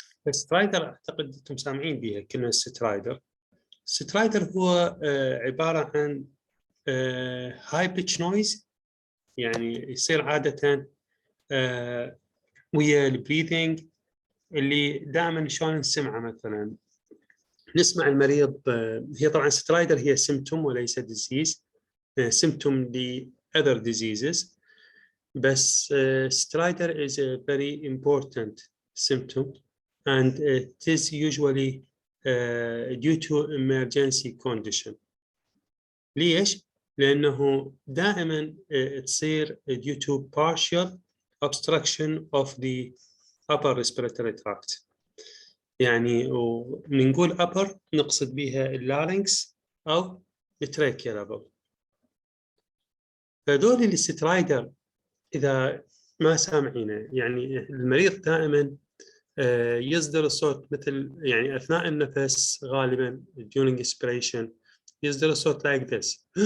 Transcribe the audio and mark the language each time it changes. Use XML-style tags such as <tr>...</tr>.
<ar>سترايدر اعتقد انتم سامعين بها كلمه سترايدر. سترايدر هو عباره عن</ar> <en>high pitch noise,</en> <ar>يعني يصير عاده ويا البريثنج اللي دائما شلون نسمعه. مثلا نسمع المريض، هي طبعا سترايدر هي سيمتوم وليس ديزيز، سيمتوم ل</ar> <en>other diseases، بس stridor is a very important symptom and it is usually due to emergency condition.</en> <ar>ليش؟ لأنه دائما تصير due to partial obstruction of the upper respiratory tract. يعني ونقول upper نقصد بها اللارynx أو التراكيا level. فدول السترايدر إذا ما سامعينه، يعني المريض دائما يصدر الصوت مثل يعني أثناء النفس غالبا</ar> <en>during expiration</en> <ar>يصدر الصوت</ar> <en>like this.</en>